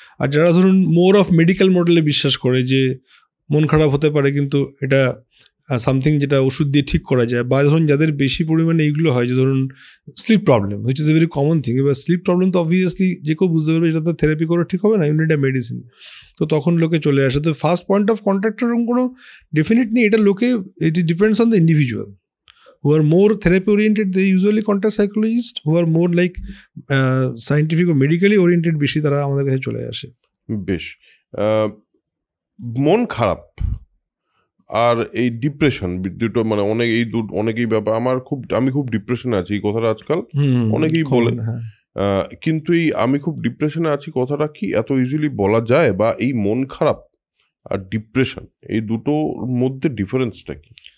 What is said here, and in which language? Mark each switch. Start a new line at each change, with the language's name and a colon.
Bangla: আর যারা ধরুন more of medical মডেলে বিশ্বাস করে যে মন খারাপ হতে পারে কিন্তু এটা সামথিং যেটা ওষুধ দিয়ে ঠিক করা যায়, বা ধরুন যাদের বেশি পরিমাণে এইগুলো হয় যে ধরুন slip problem, which is a very common thing. এবার স্লিপ প্রবলেম তো অবভিয়াসলি যে কেউ বুঝতে পারবে এটা তো থেরাপি করে ঠিক হবে না, ইউ নিড আ মেডিসিন। তো তখন লোকে চলে আসে। তো ফার্স্ট পয়েন্ট অফ কন্ট্যাক্টের কোনো ডেফিনেট নেই, এটা লোকে it depends on the individual.
English: Who are more therapy oriented, they usually contact psychologists. Who are more like scientific or medically oriented, বেশি তারা আমাদের কাছে চলে আসে।
Bangla: বেশ। মন খারাপ আর এই ডিপ্রেশন দুটো মানে অনেকেই ব্যাপার, আমি খুব ডিপ্রেশনে আছি, এই কথাটা আজকাল অনেকেই বলে। কিন্তু এই আমি খুব ডিপ্রেশনে আছি কথাটা কি এত ইজিলি বলা যায়? বা এই মন খারাপ আর ডিপ্রেশন এই দুটোর মধ্যে ডিফারেন্সটা কি?